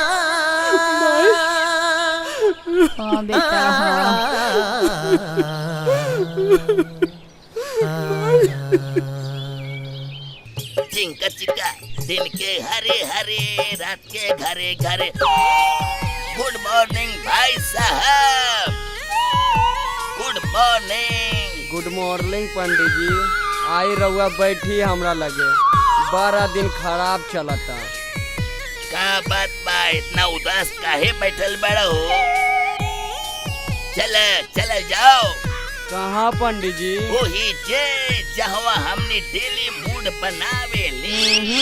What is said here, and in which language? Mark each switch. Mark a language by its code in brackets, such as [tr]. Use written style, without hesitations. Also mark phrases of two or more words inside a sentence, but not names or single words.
[bho] हाँ बेटा चिंका चिंका दिन के हरे हरे रात के घरे घरे। [en] good morning [bho] भाई साहब, [en] Good morning. good morning [bho] पंडित जी। आई रहुआ बैठी हमरा लगे, 12 दिन खराब चलता। का बात बा, इतना उदास काहे बैठल बड़ा हो? चल जाओ। कहाँ पंडित जी? वही जे जहाँ हमने डेली मूड बनावे ले।